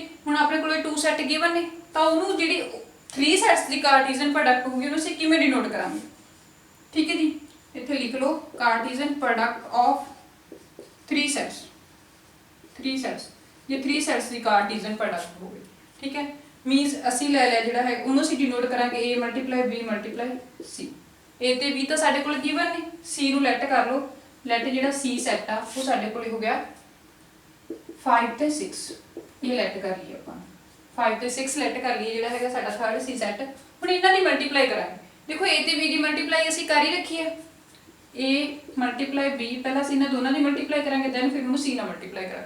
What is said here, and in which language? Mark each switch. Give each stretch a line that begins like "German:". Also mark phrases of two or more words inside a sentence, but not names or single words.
Punjabi: ਹੁਣ ਆਪਣੇ ਕੋਲੇ 2 ਸੈਟ ਗਿਵਨ ਨੇ, ਤਾਂ ਉਹਨੂੰ ਜਿਹੜੀ 3 ਸੈਟਸ ਦੀ
English: Cartesian product
Punjabi: ਹੋਊਗੀ ਉਹਨੂੰ ਅਸੀਂ ਕਿਵੇਂ ਡਿਨੋਟ ਕਰਾਂਗੇ, ਠੀਕ ਹੈ ਜੀ। ਇੱਥੇ ਲਿਖ ਲਓ
English: Cartesian product of 3 sets,
Punjabi: 3 ਸੈਟਸ, ਜੇ 3 ਸੈਟਸ ਦੀ
English: Cartesian product
Punjabi: ਹੋਵੇ, ਠੀਕ ਹੈ। ਮੀਨਸ ਅਸੀਂ ਲੈ ਲਿਆ ਜਿਹੜਾ ਹੈ ਉਹਨੂੰ ਅਸੀਂ ਡਿਨੋਟ ਕਰਾਂਗੇ a × b × c। a ਤੇ b ਤਾਂ ਸਾਡੇ ਕੋਲ ਗਿਵਨ ਨੇ, c ਨੂੰ ਲੈਟ ਕਰ ਲਓ, ਲੈਟ ਜਿਹੜਾ c ਸੈਟ ਆ ਉਹ ਸਾਡੇ ਕੋਲ ਹੋ ਗਿਆ 5 ਤੇ 6, ਇਹ ਲੈਟ ਕਰ ਲਈਏ ਆਪਾਂ 5 ਤੇ 6 ਲੈਟ ਕਰ ਲਈਏ ਜਿਹੜਾ ਹੈਗਾ ਸਾਡਾ
English: third c set.
Punjabi: ਹੁਣ ਇਹਨਾਂ ਦੀ ਮਲਟੀਪਲਾਈ ਕਰਾਂਗੇ, ਦੇਖੋ a ਤੇ b ਦੀ ਮਲਟੀਪਲਾਈ ਅਸੀਂ ਕਰ ਹੀ ਰੱਖੀ ਹੈ, a × b, ਪਹਿਲਾਂ ਅਸੀਂ ਇਹਨਾਂ ਦੋਨਾਂ ਦੀ ਮਲਟੀਪਲਾਈ ਕਰਾਂਗੇ, ਦੈਨ ਫਿਰ ਉਹਨੂੰ c ਨਾਲ ਮਲਟੀਪਲਾਈ ਕਰਾਂਗੇ।